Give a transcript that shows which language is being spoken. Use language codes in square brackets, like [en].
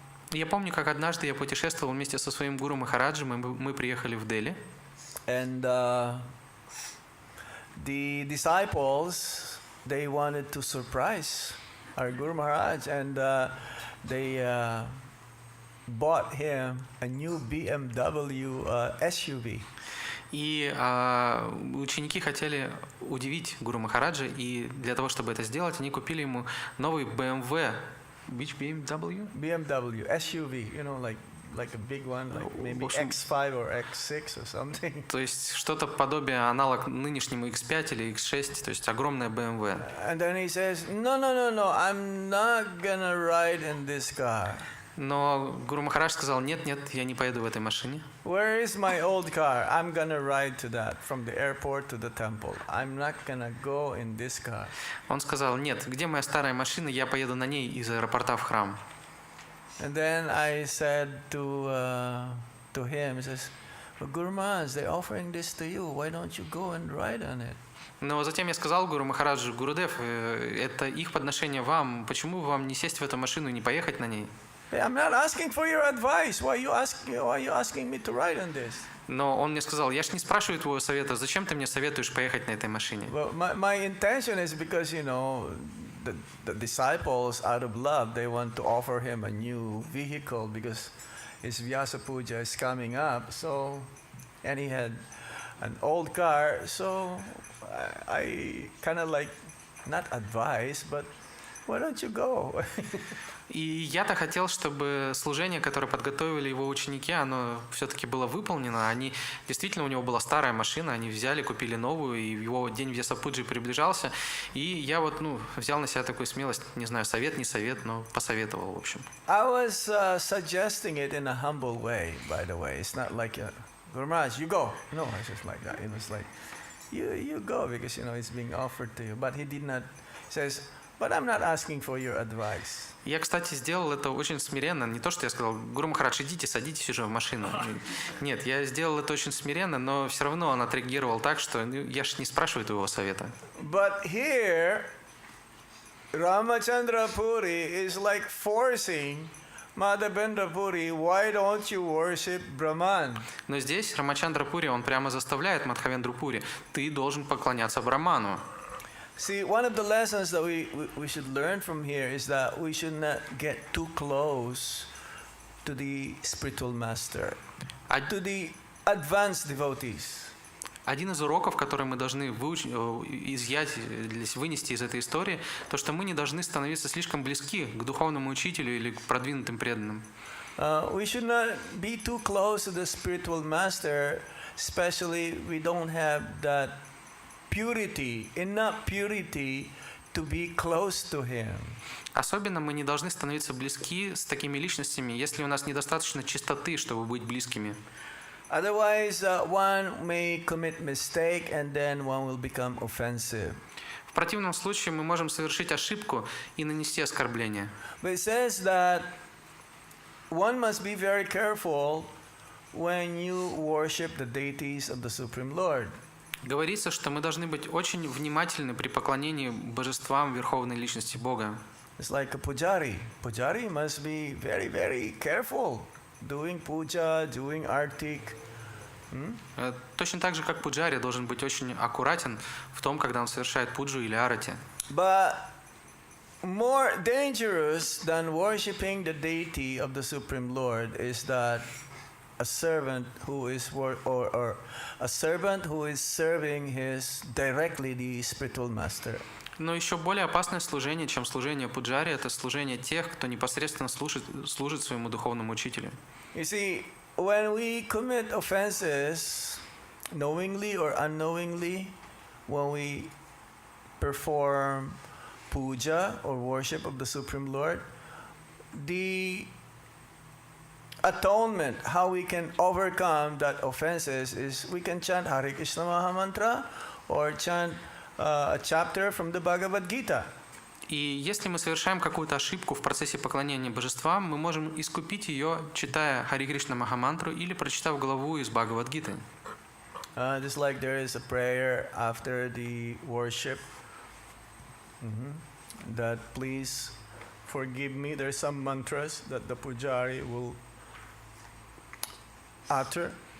[ru] Я помню, как однажды я путешествовал вместе со своим гуру Махараджем, и мы приехали в Дели. [en] And the disciples, they wanted to surprise our Guru Maharaj, and they bought him a new BMW SUV. [ru] И ученики хотели удивить Гуру Махараджа, и для того, чтобы это сделать, они купили ему новый BMW. [en] Which BMW? BMW, SUV, you know, like like a big one, like maybe [ru] В общем, [en] X5 or X6 or something. [ru] То есть что-то подобие аналог нынешнему X5 или X6, то есть огромная BMW. [en] And then he says, no, I'm not gonna ride in this car. [ru] Но Гуру Махарадж сказал, нет, я не поеду в этой машине. [en] Where is my old car? I'm gonna ride to that, from the airport to the temple. I'm not gonna go in this car. [ru] Он сказал, нет, где моя старая машина, я поеду на ней из аэропорта в храм. [en] And then I said to him, he says, well, Guru Maharaj, they're offering this to you. Why don't you go and ride on it? [ru] Но затем я сказал Гуру Махараджу, Гурудев, это их подношение вам, почему вам не сесть в эту машину и не поехать на ней? [en] I'm not asking for your advice. Why are you asking me to ride on this? [ru] Но он мне сказал, я ж не спрашиваю твоего совета, зачем ты мне советуешь поехать на этой машине? [en] Well, my intention is because, the disciples, out of love, they want to offer him a new vehicle because his Vyasa Puja is coming up. So, and he had an old car. So, I kind of like, not advise, but why don't you go? [ru] И я-то хотел, чтобы служение, которое подготовили его ученики, оно все-таки было выполнено. Они действительно, у него была старая машина, они взяли, купили новую, и его день Вьясапуджи приближался. И я взял на себя такую смелость, не знаю, совет, не совет, но посоветовал, в общем. [en] I was suggesting it in a humble way, by the way. It's not like, Guru Maharaj, you go. No, it's just like that. It was like, you go because, it's being offered to you. But he did not, says, but I'm not asking for your advice. [ru] Я, кстати, сделал это очень смиренно. Не то, что я сказал, Гуру Махарадж, идите, садитесь уже в машину. Нет, я сделал это очень смиренно, но все равно он отреагировал так, что я ж не спрашиваю твоего совета. [en] But here, Ramachandra Puri is like forcing Madhavendra Puri, why don't you worship Brahman? [ru] Но здесь Рамачандра Пури, он прямо заставляет Мадхавендру Пури, ты должен поклоняться Брахману. [en] See, one of the lessons that we should learn from here is that we should not get too close to the spiritual master, to the advanced devotees. [ru] Один из уроков, который мы должны вынести из этой истории, то, что мы не должны становиться слишком близки к духовному учителю или к продвинутым преданным. [en] We should not be too close to the spiritual master, especially we don't have that enough purity to be close to him. [ru] Особенно мы не должны становиться близки с такими личностями, если у нас недостаточно чистоты, чтобы быть близкими. [en] Otherwise, one may commit mistake and then one will become offensive. [ru] В противном случае мы можем совершить ошибку и нанести оскорбление. [en] But it says that one must be very careful when you worship the deities of the Supreme Lord. [ru] Говорится, что мы должны быть очень внимательны при поклонении божествам Верховной Личности Бога. [en] It's like a pujari. Pujari must be very, very careful doing puja, doing artik. [ru] Точно так же, как пуджари должен быть очень аккуратен в том, когда он совершает пуджу или арати. [en] But more dangerous than worshiping the deity of the Supreme Lord is that a servant who is or a servant who is serving his directly the spiritual master. [ru] Но еще более опасное служение, чем служение пуджари, это служение тех, кто непосредственно служит своему духовному учителю. [en] You see, when we commit offenses, knowingly or unknowingly, when we perform puja or worship of the Supreme Lord, the atonement, how we can overcome that offenses is we can chant Hare Krishna Maha Mantra or chant a chapter from the Bhagavad Gita. [ru] И если мы совершаем какую-то ошибку в процессе поклонения божествам, мы можем искупить ее, читая Хари Кришна Махамантру или прочитав главу из Бхагавад-гиты. [en] Just like there is a prayer after the worship, that please forgive me. There are some mantras that the pujari will utter.